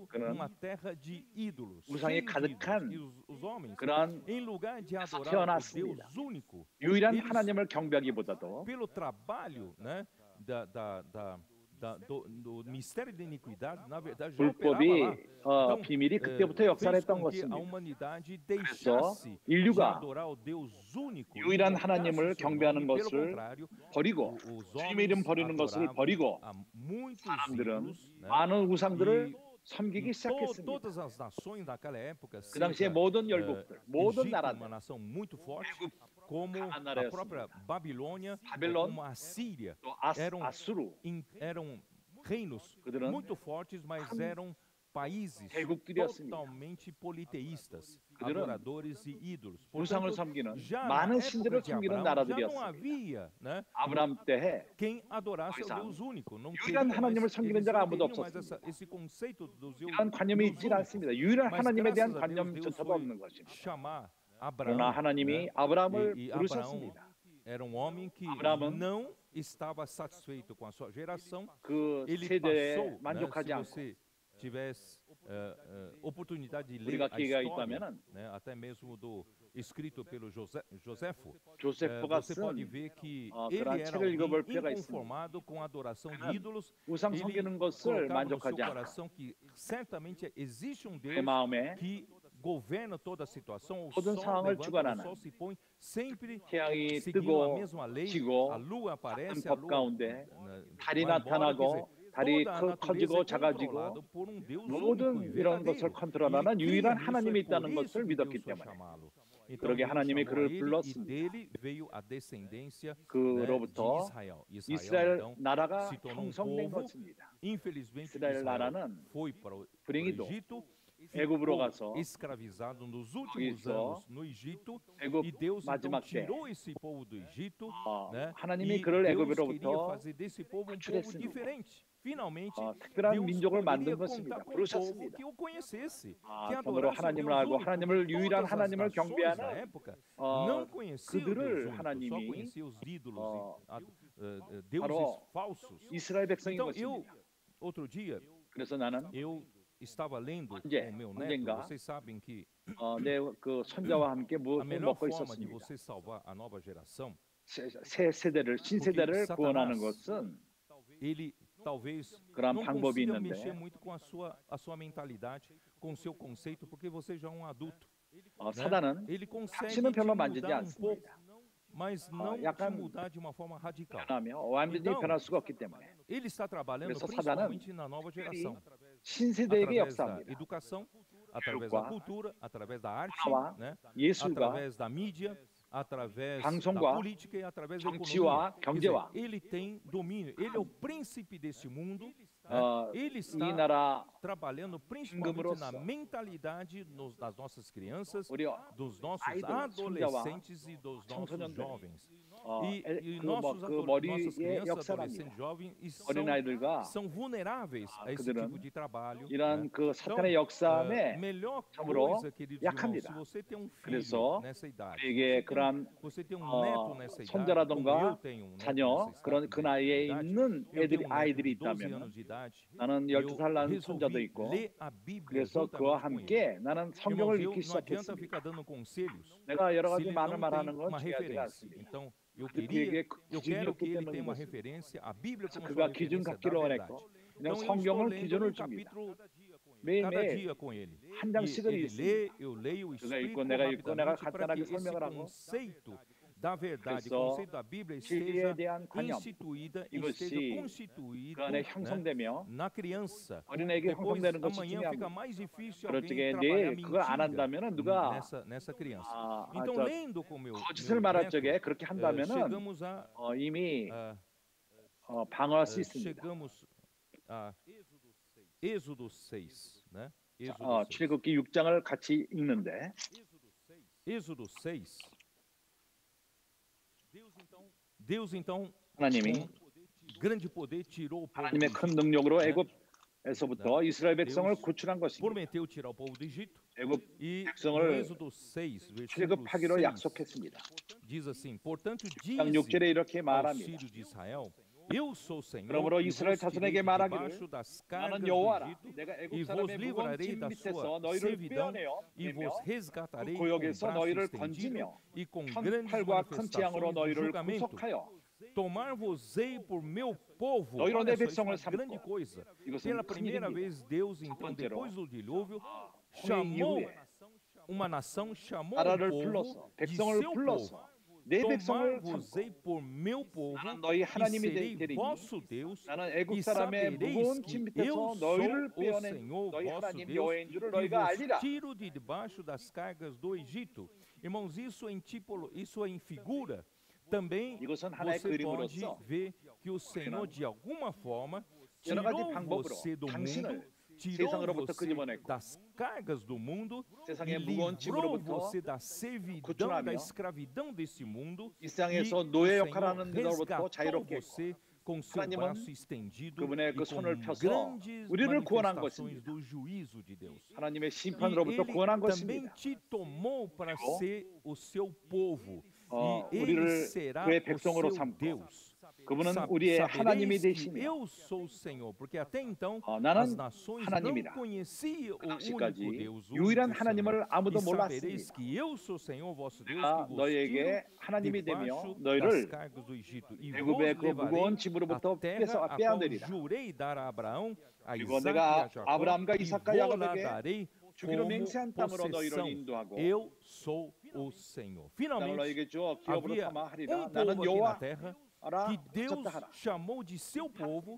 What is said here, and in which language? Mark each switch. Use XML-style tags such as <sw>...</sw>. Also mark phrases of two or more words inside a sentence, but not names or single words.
<ko>그는</ko> <pt>numa terra de ídolos,</pt> <ko>우상이</ko> <pt>cheio de ídolos.</pt> <ko>가득한</ko> <pt>E os homens,</pt> <ko>그러한</ko> <pt>em lugar de</pt> <ko>데서</ko> <pt>adorar o</pt> <ko>태어났습니다.</ko> <pt>Deus único,</pt> <ko>유일한</ko> <pt>eles,</pt> <ko>하나님을 경배하기보다도</ko> <pt>pelo trabalho, né, do mistério da iniquidade, na verdade, já operava lá.</pt> <ko>불법이</ko> <pt>Então,</pt> <ko>비밀이 그때부터</ko> <pt>fez</pt> <ko>역사했던</ko> <pt>com que a</pt> <ko>것입니다.</ko> <pt>humanidade</pt> <ko>그래서</ko> <pt>deixasse de</pt> <ko>인류가</ko> <pt>adorar o Deus único e</pt> <ko>유일한</ko> <pt>voltasse</pt> <ko>하나님을</ko> <pt>o seu nome.</pt> <ko>경배하는</ko> <pt>Pelo</pt> <ko>것을</ko> <pt>contrário,</pt> <ko>버리고</ko> <pt>os</pt> <ko>주님의 이름</ko> <pt>homens</pt> <ko>버리는 것을</ko> <pt>adoravam</pt> <ko>버리고</ko> <pt>a muitos</pt> <ko>사람들은</ko> <pt>ídolos, né?</pt> <ko>많은 우상들을</ko> <pt>E</pt> <ko>섬기기</ko> <pt>em</pt> <ko>시작했습니다.</ko> <pt>todas as nações daquela época,</pt> <ko>그 당시에</ko> <pt>seja</pt> <ko>모든 열국들, 모든</ko> <pt>Egito,</pt> <ko>나라들,</ko> <pt>uma nação muito forte,</pt> <ko>애굽</ko> <pt>como</pt> <ko>강한</ko> <pt>a própria</pt> <ko>나라였습니다.</ko> <pt>Babilônia,</pt> <ko>바벨론,</ko> <pt>como a Síria,</pt> <ko>또</ko> <pt>eram</pt> <ko>아수르,</ko> <pt>eram reinos</pt> <ko>그들은</ko> <pt>muito fortes, mas</pt> <ko>큰</ko> <pt>eram países</pt> <ko>대국들이었습니다.</ko> <pt>totalmente politeístas,</pt> <ko>그들은</ko> <pt>adoradores e ídolos.</pt> <ko>우상을</ko> <pt>Portanto,</pt> <ko>섬기는</ko> <pt>já na</pt> <ko>많은</ko> <pt>época</pt> <ko>신들을</ko> <pt>de</pt> <ko>섬기는</ko> <pt>Abraão, já não</pt> <ko>나라들이었습니다.</ko> <pt>havia, né,</pt> <ko>아브라함 때에</ko> <pt>quem adorasse</pt> <ko>더</ko> <pt>ao</pt> <ko>이상</ko> <pt>Deus único. Não</pt> <ko>유일한</ko> <pt>teriam</pt> <ko>하나님을</ko> <pt>mais,</pt> <ko>섬기는</ko> <pt>eles</pt> <ko>자가</ko> <pt>não</pt> <ko>아무도</ko> <pt>teriam mais</pt> <ko>없었습니다.</ko> <pt>esse conceito dos</pt> <ko>이런 관념이</ko> <pt>Deus</pt> <ko>있지</ko> <pt>únicos.</pt> <ko>않습니다. 유일한</ko> <pt>Mas</pt> <ko>하나님에 대한</ko> <pt>graças a Deus,</pt> <ko>관념조차도</ko> <pt>Deus foi</pt> <ko>없는 것입니다.</ko> <pt>chamar</pt> <ko>그러나</ko> <pt>Abraão,</pt> <ko>하나님이</ko> <pt>né?</pt> <ko>아브라함을</ko> <pt>E Abraão</pt> <ko>부르셨습니다.</ko> <pt>era um homem que</pt> <ko>아브라함은</ko> <pt>não estava satisfeito com a sua geração.</pt> <ko>그</ko> <pt>Ele</pt> <ko>세대에</ko> <pt>passou, né,</pt> <ko>만족하지</ko> <pt>se</pt> <ko>않고</ko> <pt>você tivesse oportunidade de ler</pt> <ko>우리가</ko> <pt>a</pt> <ko>기회가</ko> <pt>história,</pt> <ko>있다면은</ko> <pt>né, até mesmo do escrito pelo Joséfo,</pt> <ko>조세프가</ko> <pt>você pode</pt> <ko>쓴</ko> <pt>ver que</pt> <ko>그런</ko> <pt>ele era</pt> <ko>책을 읽어볼</ko> <pt>alguém</pt> <ko>필요가 있습니다.</ko> <pt>inconformado com a adoração de</pt> <ko>그는</ko> <pt>ídolos.</pt> <ko>우상</ko> <pt>Ele</pt> <ko>섬기는 것을</ko> <pt>colocava no seu</pt> <ko>만족하지 않고</ko> <pt>coração que certamente existe um</pt> <ko>내</ko> <pt>Deus</pt> <ko>마음에</ko> <pt>que governa toda a situação. O</pt> <ko>모든</ko> <pt>sol</pt> <ko>상황을</ko> <pt>levanta, o</pt> <ko>주관하는</ko> <pt>sol se põe, sempre</pt> <ko>태양이</ko> <pt>seguindo a</pt> <ko>뜨고</ko> <pt>mesma lei.</pt> <ko>지고</ko> <pt>A lua aparece, a</pt> <ko>법</ko> <pt>lua</pt> <ko>가운데 달이</ko> <pt>vai embora, quer</pt> <ko>나타나고</ko> <pt>dizer,</pt> <ko>달이</ko> <pt>toda a natureza</pt> <ko>커지고</ko> <pt>é</pt> <ko>작아지고</ko> <pt>controlada por um Deus único e</pt> <ko>모든 이런 것을</ko> <pt>verdadeiro.</pt> <ko>컨트롤하는</ko> <pt>Ele</pt> <ko>유일한</ko> <pt>cria nisso,</pt> <ko>하나님이</ko> <pt>é por</pt> <ko>있다는</ko> <pt>isso</pt> <ko>것을</ko> <pt>que</pt> <ko>믿었기</ko> <pt>Deus foi</pt> <ko>때문에</ko> <pt>chamá-lo. Então</pt> <ko>그러게</ko> <pt>Deus</pt> <ko>하나님이</ko> <pt>chamou</pt> <ko>그를</ko> <pt>ele e</pt> <ko>불렀습니다.</ko> <pt>dele veio a descendência, né, de</pt> <ko>그로부터</ko> <pt>Israel.</pt> <ko>이스라엘</ko> <pt>então</pt> <ko>나라가</ko> <pt>se tornou um</pt> <ko>형성된</ko> <pt>povo.</pt> <ko>것입니다.</ko> <pt>Infelizmente,</pt> <ko>이스라엘</ko> <pt>Israel</pt> <ko>나라는</ko> <pt>foi para o</pt> <ko>불행히도</ko> <pt>Egito,</pt> <ko>애굽으로</ko> <pt>ficou</pt> <ko>가서</ko> <pt>escravizado nos últimos</pt> <ko>거기서</ko> <pt>anos no Egito,</pt> <ko>애굽</ko> <pt>e Deus então</pt> <ko>마지막 때</ko> <pt>tirou esse povo do Egito, né?</pt> <ko>하나님이</ko> <pt>E</pt> <ko>그를</ko> <pt>Deus</pt> <ko>애굽으로부터</ko> <pt>queria fazer desse povo um povo</pt> <ko>구출했습니다.</ko> <pt>diferente. Finalmente,</pt> <ko>특별한</ko> <pt>Deus</pt> <ko>민족을 만든</ko> <pt>poderia</pt> <ko>것입니다.</ko> <pt>contar com um povo</pt> <ko>부르셨습니다.</ko> <pt>que o conhecesse, que</pt> <ko>그러므로</ko> <pt>adorasse o</pt> <ko>하나님을</ko> <pt>Deus</pt> <ko>알고</ko> <pt>único.</pt> <ko>하나님을 유일한</ko> <pt>Todas as</pt> <ko>하나님을</ko> <pt>nações da</pt> <ko>경배하는</ko> <pt>época não conheciam o Deus</pt> <ko>그들을</ko> <pt>único, só</pt> <ko>하나님이</ko> <pt>conheciam os ídolos e deuses</pt> <ko>바로</ko> <pt>falsos.</pt> <ko>이스라엘 백성인</ko> <pt>Então, eu,</pt> <ko>것입니다.</ko> <pt>outro dia,</pt> <ko>그래서 나는</ko> <pt>eu estava lendo</pt> <ko>언제,</ko> <pt>com o meu neto.</pt> <ko>언젠가</ko> <pt>Vocês sabem que</pt> <ko>내 그 손자와 함께</ko> <pt>a</pt> <ko>무엇을</ko> <pt>melhor</pt> <ko>먹고</ko> <pt>forma de</pt> <ko>있었습니다.</ko> <pt>você salvar a nova geração,</pt> <ko>새 세대를 신세대를</ko> <pt>Satanás,</pt> <ko>구원하는 것은</ko> <pt>ele talvez</pt> <ko>그런</ko> <pt>não</pt> <ko>방법이</ko> <pt>consiga</pt> <ko>있는데</ko> <pt>mexer muito com a sua mentalidade, com o seu conceito, porque você já é um adulto. Né?</pt> <ko>사단은</ko> <pt>Ele consegue</pt> <ko>다시는</ko> <pt>te</pt> <ko>별로 만지지</ko> <pt>mudar um pouco,</pt> <ko>않습니다.</ko> <pt>mas não te</pt> <ko>약간</ko> <pt>mudar de uma forma radical.</pt> <ko>변하며 완전히</ko> <pt>Então,</pt> <ko>변할 수가 없기 때문에</ko> <pt>Ele está trabalhando</pt> <ko>그래서 사단은</ko> <pt>principalmente na nova geração,</pt> <ko>신세대에게</ko> <pt>através da</pt> <ko>역사합니다.</ko> <pt>educação, através da</pt> <ko>교육과</ko> <pt>cultura, através da arte,</pt> <ko>문화와</ko> <pt>né?</pt> <ko>예술과</ko> <pt>através da mídia, através da</pt> <ko>방송과</ko> <pt>política e através da economia.</pt> <ko>정치와</ko> <pt>Quer dizer,</pt> <ko>경제와</ko> <pt>ele tem domínio, ele é o príncipe desse mundo, né? Ele</pt> <ko>이</ko> <pt>está</pt> <ko>나라</ko> <pt>trabalhando principalmente na mentalidade das nossas crianças,</pt> <ko>우리</ko> <pt>dos nossos</pt> <ko>아이들,</ko> <pt>adolescentes e dos nossos</pt> <ko>청소년들,</ko> <pt>jovens. E</pt> <ko>그</ko> <pt>nossas</pt> <ko>머리에</ko> <pt>crianças,</pt> <ko>역사랍니다.</ko> <pt>adolescentes, jovens e</pt> <ko>어린아이들과</ko> <pt>são vulneráveis a esse</pt> <ko>그들은</ko> <pt>tipo de trabalho.</pt> <ko>이러한</ko> <pt>né?</pt> <ko>그 사탄의 역사에</ko> <pt>melhor</pt> <ko>참으로</ko> <pt>coisa, queridos irmãos,</pt> <ko>약합니다.</ko> <pt>se você tem um filho</pt> <ko>그래서</ko> <pt>nessa idade,</pt> <ko>우리에게 그러한</ko> <pt>você tem um neto nessa idade, como eu</pt> <ko>손자라던가</ko> <pt>tenho um neto</pt> <ko>자녀</ko> <pt>nessa</pt> <ko>그런 그</ko> <pt>idade,</pt> <ko>나이에 있는</ko> <pt>eu tenho um neto</pt> <ko>아이들이</ko> <pt>de 12</pt> <ko>있다면</ko> <pt>anos de idade,</pt> <ko>나는</ko> <pt>eu</pt> <ko>12살 난 손자도</ko> <pt>resolvi</pt> <ko>있고</ko> <pt>ler a Bíblia</pt> <ko>그래서</ko> <pt>juntamente</pt> <ko>그와</ko> <pt>com ele.</pt> <ko>함께 나는 성경을</ko> <pt>Irmãos,</pt> <ko>읽기</ko> <pt>não adianta</pt> <ko>시작했습니다.</ko> <pt>ficar dando conselhos</pt> <ko>내가 여러</ko> <pt>se</pt> <ko>가지</ko> <pt>ele</pt> <ko>많은</ko> <pt>não</pt> <ko>말하는</ko> <pt>tem</pt> <ko>건</ko> <pt>uma</pt> <ko>중요하지가</ko> <pt>referência.</pt> <ko>않습니다.</ko> <pt>Então, eu</pt> <ko>그에게</ko> <pt>quero que</pt> <ko>기준이 없기</ko> <pt>ele</pt> <ko>때문인</ko> <pt>tenha uma</pt> <ko>것입니다.</ko> <pt>referência, a Bíblia como</pt> <ko>그가</ko> <pt>sua</pt> <ko>기준</ko> <pt>referência da</pt> <ko>갖기를</ko> <pt>verdade.</pt> <ko>원했고 그냥</ko> <pt>Então, eu estou</pt> <ko>성경을</ko> <pt>lendo</pt> <ko>기준을</ko> <pt>um</pt> <ko>줍니다.</ko> <pt>capítulo cada</pt> <ko>매일매일</ko> <pt>dia com ele.</pt> <ko>한</ko> <pt>E</pt> <ko>장씩을</ko> <pt>ele</pt> <ko>읽습니다.</ko> <pt>lê, eu leio,</pt> <ko>그가</ko> <pt>explico</pt> <ko>읽고 내가 읽고 내가</ko> <pt>rapidamente para</pt> <ko>간단하게</ko> <pt>que esse</pt> <ko>설명을 하고</ko> <pt>conceito da verdade,</pt> <ko>그래서</ko> <pt>conceito da Bíblia</pt> <ko>진리에</ko> <pt>esteja</pt> <ko>대한 관념</ko> <pt>instituída,</pt> <ko>이것이</ko> <pt>esteja constituído,</pt> <ko>그 안에</ko> <pt>né,</pt> <ko>형성되며</ko> <pt>na criança.</pt> <ko>어린아이에게</ko> <pt>Depois,</pt> <ko>형성되는 것이</ko> <pt>amanhã fica</pt> <ko>중요합니다.</ko> <pt>mais difícil</pt> <ko>그럴 적에</ko> <pt>alguém trabalhar</pt> <ko>내일 그걸 안</ko> <pt>mentira</pt> <ko>한다면은 누가</ko> <pt>nessa criança.</pt> <ko>아,</ko> <pt>Então,</pt> <ko>저</ko> <pt>lendo com meu</pt> <ko>거짓을 말할</ko> <pt>neto,</pt> <ko>적에 그렇게 한다면은</ko> <pt>chegamos a</pt> <ko>이미</ko> <pt>ah,</pt> <ko>방어할 수 있습니다.</ko> <pt>chegamos a Êxodo 6, né? Êxodo 6.</pt> <ko>출애굽기 6장을 같이 읽는데</ko> <pt>Êxodo 6. Deus então</pt> <ko>하나님이</ko> <pt>com grande poder tirou o povo do</pt> <ko>하나님의 큰</ko> <pt>Egito,</pt> <ko>능력으로</ko> <pt>né?</pt> <ko>애굽에서부터 이스라엘 백성을</ko> <pt>Deus</pt> <ko>구출한 것입니다.</ko> <pt>prometeu tirar o povo do Egito.</pt> <ko>애굽</ko> <pt>E no</pt> <ko>백성을</ko> <pt>Êxodo 6, versículo</pt> <ko>출애굽하기로</ko> <pt>6,</pt> <ko>약속했습니다.</ko> <pt>diz assim: Portanto,</pt> <ko>6장</ko> <pt>dize</pt> <ko>6절에 이렇게</ko> <pt>ao</pt> <ko>말합니다.</ko> <pt>filho de Israel: Eu sou o Senhor,</pt> <ko>그러므로</ko> <pt>e</pt> <ko>이스라엘</ko> <pt>vos tirei</pt> <ko>자손에게</ko> <pt>de</pt> <ko>말하기를</ko> <pt>debaixo das</pt> <ko>나는</ko> <pt>cargas do</pt> <ko>여호와라.</ko> <pt>Egito,</pt> <ko>내가</ko> <pt>e</pt> <ko>애굽</ko> <pt>vos</pt> <ko>사람의 무거운</ko> <pt>livrarei</pt> <ko>짐</ko> <pt>da</pt> <ko>밑에서</ko> <pt>sua</pt> <ko>너희를</ko> <pt>servidão,</pt> <ko>빼어내어</ko> <pt>e vos</pt> <ko>그</ko> <pt>resgatarei com</pt> <ko>고역에서</ko> <pt>braço</pt> <ko>너희를</ko> <pt>estendido</pt> <ko>건지며</ko> <pt>e com</pt> <ko>큰</ko> <pt>grandes</pt> <ko>팔과 큰 재앙으로</ko> <pt>manifestações do</pt> <ko>너희를</ko> <pt>julgamento.</pt> <ko>구속하여</ko> <pt>Tomar-vos-ei por meu povo.</pt> <ko>너희로</ko> <pt>Olha</pt> <ko>내</ko> <pt>só, isso é</pt> <ko>백성을</ko> <pt>uma grande</pt> <ko>삼고.</ko> <pt>coisa.</pt> <ko>이것은</ko> <pt>Pela</pt> <ko>큰</ko> <pt>primeira</pt> <ko>일입니다.</ko> <pt>vez, Deus, então,</pt> <ko>번째로,</ko> <pt>depois do dilúvio,</pt> <ko>홍해</ko> <pt>chamou</pt> <ko>이후에</ko> <pt>uma nação, chamou um</pt> <ko>나라를</ko> <pt>povo</pt> <ko>불러서</ko> <pt>de</pt> <ko>백성을</ko> <pt>seu</pt> <ko>불러서</ko> <pt>povo.</pt> <ko>내 백성을</ko> <pt>Tomar-vos-ei</pt> <ko>삼고</ko> <pt>por meu povo,</pt> <ko>나는 너희</ko> <pt>e</pt> <ko>하나님이</ko> <pt>serei</pt> <ko>되리니</ko> <pt>vosso Deus,</pt> <ko>나는 애굽</ko> <pt>e</pt> <ko>사람의</ko> <pt>sabereis</pt> <ko>무거운</ko> <pt>que</pt> <ko>짐</ko> <pt>eu</pt> <ko>밑에서</ko> <pt>sou</pt> <ko>너희를</ko> <pt>o</pt> <ko>빼어낸</ko> <pt>Senhor</pt> <ko>너희</ko> <pt>vosso</pt> <ko>하나님</ko> <pt>Deus,</pt> <ko>여호와인 줄을</ko> <pt>que</pt> <ko>너희가</ko> <pt>vos</pt> <ko>알리라.</ko> <pt>tiro de debaixo das cargas do Egito. Irmãos, isso é em figura. Também</pt> <ko>이것은 하나의</ko> <pt>você pode</pt> <ko>그림으로서</ko> <pt>ver que o Senhor, de alguma forma,</pt> <ko>여러 가지</ko> <pt>tirou</pt> <ko>방법으로</ko> <pt>você do mundo,</pt> <ko>당신을</ko> <pt>tirou</pt> <ko>세상으로부터</ko> <pt>você</pt> <ko>끄집어냈고</ko> <pt>das cargas do mundo e</pt> <ko>세상의 무거운</ko> <pt>livrou</pt> <ko>짐으로부터</ko> <pt>você da servidão,</pt> <ko>구출하며</ko> <pt>da escravidão desse mundo.</pt> <ko>이</ko> <pt>E</pt> <ko>세상에서</ko> <pt>o</pt> <ko>노예</ko> <pt>Senhor</pt> <ko>역할을 하는 데로부터</ko> <pt>resgatou</pt> <ko>자유롭게 했고</ko> <pt>você com seu</pt> <ko>하나님은</ko> <pt>braço estendido</pt> <ko>그분의</ko> <pt>e</pt> <ko>그 손을</ko> <pt>com</pt> <ko>펴서</ko> <pt>grandes</pt> <ko>우리를 구원한</ko> <pt>manifestações</pt> <ko>것입니다.</ko> <pt>do juízo de Deus.</pt> <ko>하나님의</ko> <pt>E</pt> <ko>심판으로부터</ko> <pt>ele</pt> <ko>구원한</ko> <pt>também</pt> <ko>것입니다.</ko> <pt>te tomou para</pt> <ko>그리고</ko> <pt>ser o seu povo. E</pt> <ko>우리를</ko> <pt>ele será</pt> <ko>그의</ko> <pt>o</pt> <ko>백성으로</ko> <pt>seu</pt> <ko>삼고</ko> <pt>Deus.</pt> <ko>그분은 우리의 하나님이</ko> <pt>Sabereis que</pt> <ko>되시며</ko> <pt>eu sou o Senhor, porque até então</pt> <ko>나는</ko> <pt>as nações não</pt> <ko>하나님이라.</ko> <pt>conheciam o único</pt> <ko>당시까지</ko> <pt>Deus, o</pt> <ko>유일한</ko> <pt>único</pt> <ko>하나님을</ko> <pt>Senhor.</pt> <ko>아무도</ko> <pt>E sabereis</pt> <ko>몰랐습니다.</ko> <pt>que eu sou o Senhor vosso Deus,</pt> <ko>내가</ko> <pt>que vos</pt> <ko>너희에게</ko> <pt>tiro</pt> <ko>하나님이 되며</ko> <pt>debaixo das</pt> <ko>너희를</ko> <pt>cargas do Egito, e vos</pt> <ko>애굽의 그</ko> <pt>levarei</pt> <ko>무거운</ko> <pt>à</pt> <ko>짐으로부터</ko> <pt>terra a qual</pt> <ko>빼어내리라.</ko> <pt>jurei dar a Abraão, a</pt> <ko>그리고</ko> <pt>Isaac e</pt> <ko>내가</ko> <pt>a Jacó,</pt> <ko>아브라함과</ko> <pt>e</pt> <ko>이삭과</ko> <pt>vou lá</pt> <ko>야곱에게</ko> <pt>darei</pt> <ko>주기로</ko> <pt>como</pt> <ko>맹세한 땅으로 너희를</ko> <pt>possessão.</pt> <ko>인도하고</ko> <pt>Eu sou o Senhor.</pt> <ko>땅을</ko> <pt>Finalmente,</pt> <ko>너희에게 주어 기업으로</ko> <pt>havia</pt> <ko>삼아 하리라.</ko> <pt>um</pt> <ko>나는</ko> <pt>povo aqui na</pt> <ko>여호와</ko> <pt>terra</pt> <ko>알아</ko> <pt>que Deus</pt> <ko>하라.</ko> <pt>chamou de seu povo,</pt>